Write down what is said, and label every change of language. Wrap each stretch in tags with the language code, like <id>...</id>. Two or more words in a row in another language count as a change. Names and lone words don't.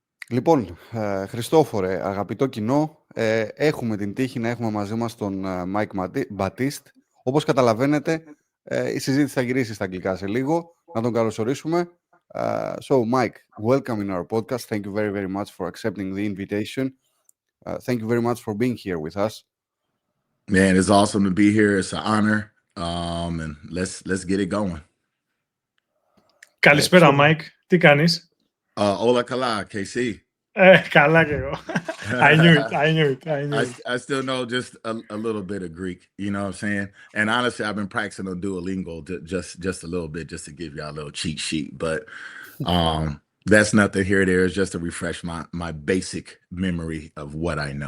<el>Λοιπόν, Χριστόφορε, αγαπητό κοινό, έχουμε την τύχη να έχουμε μαζί μας τον Mike Batiste. Όπως καταλαβαίνετε, η συζήτηση θα γυρίσει στα αγγλικά σε λίγο. Να τον καλωσορίσουμε.</el> <en>So, Mike, welcome in our podcast. Thank you very, very much for accepting the invitation. Thank you very much for being here with us. Man, it's awesome to be here. It's an honor. And let's get it going.</en> <el>Καλησπέρα, Mike. Τι κάνεις? Hola, Kala, KC. Καλά και εγώ.</el> <en>I knew it. I still know just a little bit of Greek, you know what I'm saying? And honestly, I've been practicing on Duolingo just a little bit, just to give y'all a little cheat sheet. But that's nothing here or there. It's just to refresh my basic memory of what I know.</en>